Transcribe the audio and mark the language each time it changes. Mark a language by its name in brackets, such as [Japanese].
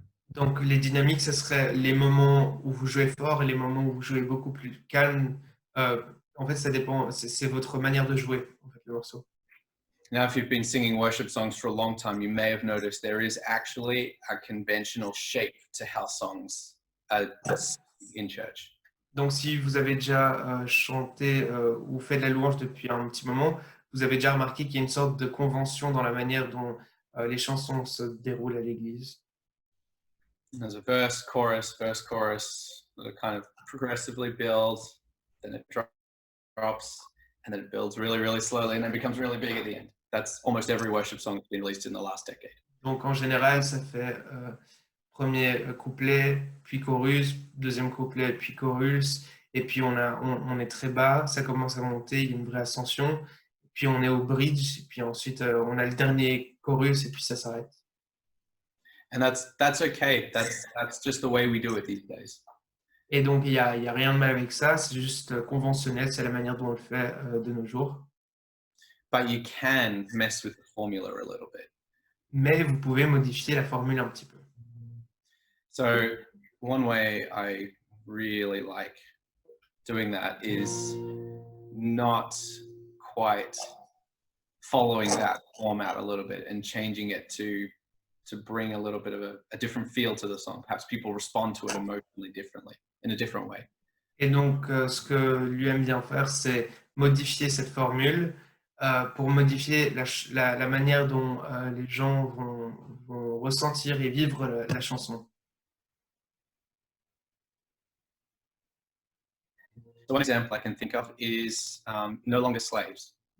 [French] Donc les dynamiques, ce serait les moments où vous jouez fort et les moments où vous jouez beaucoup plus calme. Et les moments où vous jouez beaucoup plus calme. En fait, ça dépend. C'est votre manière de jouer, en fait, le morceau. [English] Now, if you've been singing worship songs for a long time, you may have noticed there is actually a conventional shape to how songs are in church. [French] Donc si vous avez déjà chanté ou fait de la louange depuis un petit moment, vous avez déjà remarqué qu'il y a une sorte de convention dans la manière dont les chansons se déroulent à l'église. [English] There's a verse, chorus, that kind of progressively builds, then it drops, and then it builds really, really slowly, and then becomes really big at the end. That's almost every worship song that's been released in the last decade. [French] Donc en général, ça fait premier couplet, puis chorus, deuxième couplet, puis chorus, et puis on est très bas, ça commence à monter, il y a une vraie ascension, puis on est au bridge, et puis ensuite on a le dernier chorus, et puis ça s'arrête. [English] And that's okay. That's just the way we do it these days. [French] Et donc il y a rien de mal avec ça, c'est juste conventionnel, c'est la manière dont on le fait de nos jours. [English] But you can mess with the formula a little bit. [French] Mais vous pouvez modifier la formule un petit peu. [English] So one way I really like doing that is not quite following that format a little bit and changing it to bring a little bit of a different feel to the song. Perhaps people respond to it emotionally differently, in a different way. [French] Et donc, ce que lui aime bien faire, c'est modifier cette formule pour modifier la manière dont les gens vont ressentir et vivre la chanson. [English] So one example I can think of is No Longer Slaves.